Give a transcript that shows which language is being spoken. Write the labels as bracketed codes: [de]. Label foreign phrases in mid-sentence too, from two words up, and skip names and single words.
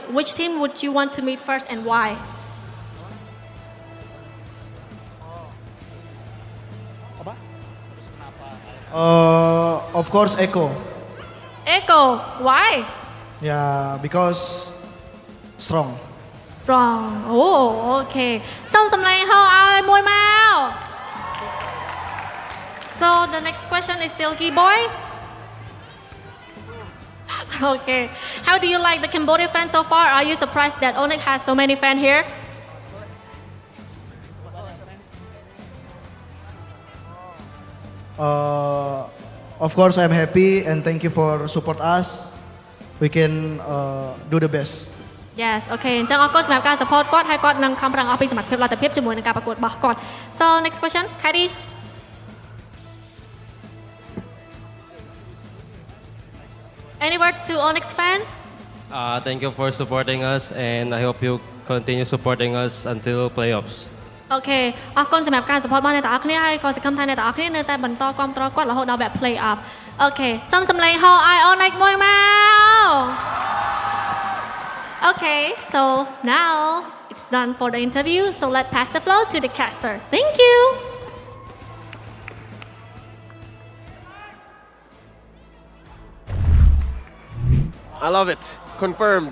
[en] Which team would you want to meet first and why? Of course, Echo. Echo, why? Yeah, because strong. Strong. Oh, okay. [km] សូមសម្លេងហោឲ្យមួយមក [en] So the next question is still Keyboy. Okay. How do you like the Cambodia fans so far? Are you surprised that ONIC has so many fans here? Of course, I'm happy and thank you for support us. We can do the best. [km] Yes អូខេអញ្ចឹងអរគុណសម្រាប់ការ support គាត់ហើយគាត់នឹងខំប្រឹងអស់ពីសមត្ថភាពលទ្ធភាពជាមួយនឹងការប្រកួតរបស់គាត់ [en] So next question Kairi Any word to Onyx fan Thank you for supporting us, and I hope you continue supporting us until playoffs. [km] អូខេអរគុណសម្រាប់ការ support របស់អ្នកទាំងអស់គ្នាហើយក៏សង្ឃឹមថាអ្នកទាំងអស់គ្នានៅតែបន្តគាំទ្រគាត់រហូតដល់វគ្គ playoff អូខេសូមសម្លេង Ho I Onyx មួយមក [en] Okay, so now it's done for the interview, so let's pass the floor to the caster. Thank you. I love it. Confirmed.